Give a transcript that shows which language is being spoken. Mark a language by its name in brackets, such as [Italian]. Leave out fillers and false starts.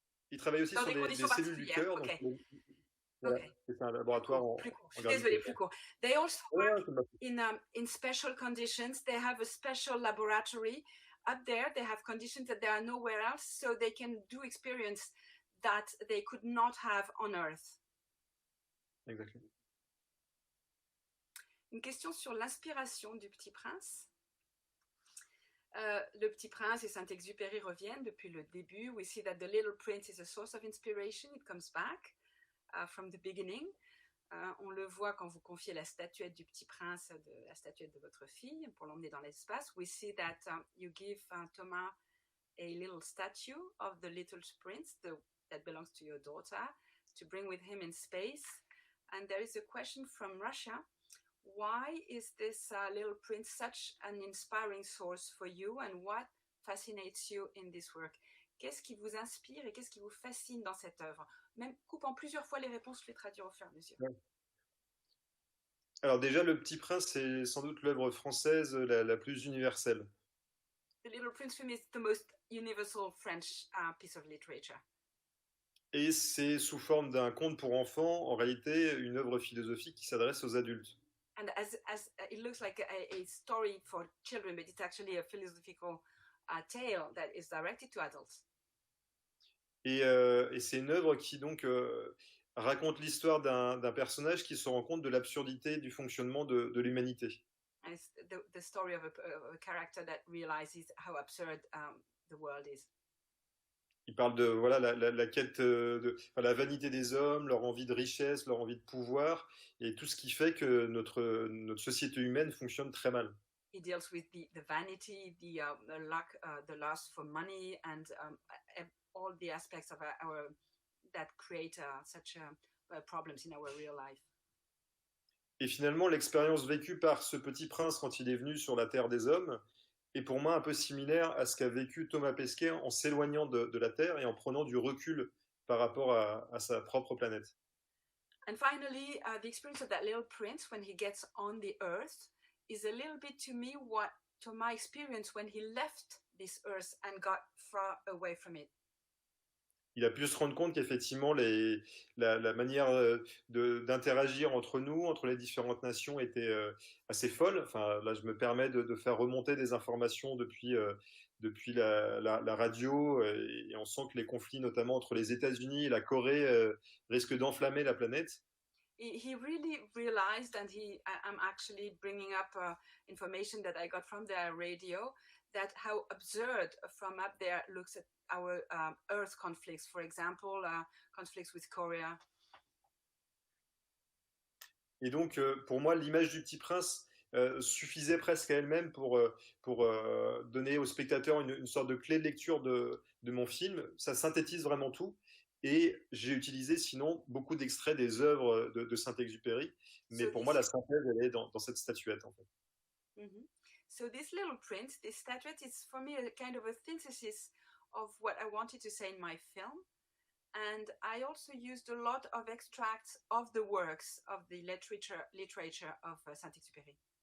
[French] Ils travaillent aussi sur des cellules du cœur. Okay. Donc, voilà, c'est un laboratoire en je suis désolée, plus court. [English] They also work in special conditions. They have a special laboratory up there. They have conditions that there are nowhere else, so they can do experience that they could not have on Earth. [French] Exactement. Une question sur l'inspiration du Petit Prince. Le Petit Prince et Saint-Exupéry reviennent depuis le début. [English] We see that the Little Prince is a source of inspiration. It comes back from the beginning. [French] On le voit quand vous confiez la statuette du Petit Prince, la statuette de votre fille, pour l'emmener dans l'espace. [English] We see that you give Thomas a little statue of the Little Prince that belongs to your daughter to bring with him in space. And there is a question from Russia. why is this Little Prince such an inspiring source for you, and what fascinates you in this work? [French] Qu'est-ce qui vous inspire et qu'est-ce qui vous fascine dans cette œuvre? Même coupant plusieurs fois les réponses, je vais traduire au fur et à mesure. Ouais. Alors déjà, Le Petit Prince, c'est sans doute l'œuvre française la plus universelle. [English] The Little Prince for me is the most universal French piece of literature. [French] Et c'est sous forme d'un conte pour enfants, en réalité une œuvre philosophique qui s'adresse aux adultes. [English] And as it looks like a story for children, but it's actually a philosophical tale that is directed to adults. [French] Et c'est une œuvre qui donc raconte l'histoire d'un personnage qui se rend compte de l'absurdité du fonctionnement de l'humanité. [English] And it's the story of a character that realizes how absurd the world is. [French] Il parle de voilà la quête la vanité des hommes, leur envie de richesse, leur envie de pouvoir, et tout ce qui fait que notre société humaine fonctionne très mal. [English] He deals with the vanity, the luck, the lust for money, and all the aspects of that create such problems in our real life. [French] Et finalement, l'expérience vécue par ce petit prince quand il est venu sur la terre des hommes est pour moi un peu similaire à ce qu'a vécu Thomas Pesquet en s'éloignant de la Terre et en prenant du recul par rapport à sa propre planète. [English] And finally, the experience of that little prince when he gets on the earth is a little bit to me what Thomas experienced when he left this earth and got far away from it. [French] Il a pu se rendre compte qu'effectivement la manière d'interagir entre nous, entre les différentes nations, était assez folle. Enfin, là, je me permets de faire remonter des informations depuis la radio, et on sent que les conflits, notamment entre les États-Unis et la Corée, risquent d'enflammer la planète. [English] He really realized, and I'm actually bringing up information that I got from the radio, that how absurd from up there looks at our Earth conflicts, for example, conflicts with Korea. [French] Et donc, pour moi, l'image du Petit Prince suffisait presque à elle-même pour donner au spectateur une sorte de clé de lecture de mon film. Ça synthétise vraiment tout. Et j'ai utilisé sinon beaucoup d'extraits des œuvres de Saint-Exupéry. Mais pour moi, la synthèse, elle est dans cette statuette, en fait. Mm-hmm. [English] So this Little Prince, this statuette, is for me a kind of a synthesis of what I wanted to say in my film. And I also used a lot of extracts of the works of the literature of Saint-Exupéry.